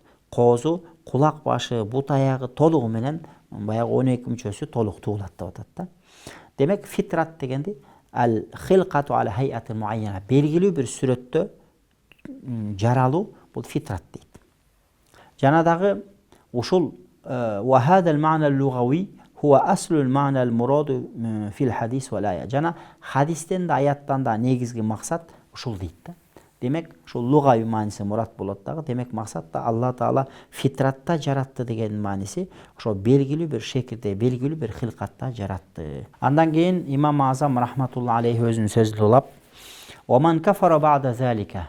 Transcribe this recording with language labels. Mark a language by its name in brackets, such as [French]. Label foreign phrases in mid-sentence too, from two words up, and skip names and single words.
[Kyrgyz] Коозу кулак башы, бут аягы толугу менен баягы 12 мүчөсү толук туулат деп атат да. Демек фитрат дегенди [Arabic] الخلقة على هيئة معينة, [Kyrgyz] белгилүү бир сүрөттө жаралуу, бул фитрат дейт. Жана дагы ушул [Arabic] وهذا المعنى اللغوي هو أصل المعنى المراد في الحديث والآية. [Kyrgyz] Жана хадистен да, аяттан да негизги максат ушул дейт да. Демек ушул лугави мааниси мурат болот дагы. Демек максат да Алла таала фитратта жаратты деген мааниси ошо белгилүү бир шекилде, белгилүү бир хилкатта жаратты. Андан кийин Имам Азам [Arabic] رحمة الله عليه [Kyrgyz] өзүнүн сөзүн улап: [Arabic] "ومن كفر بعد ذلك."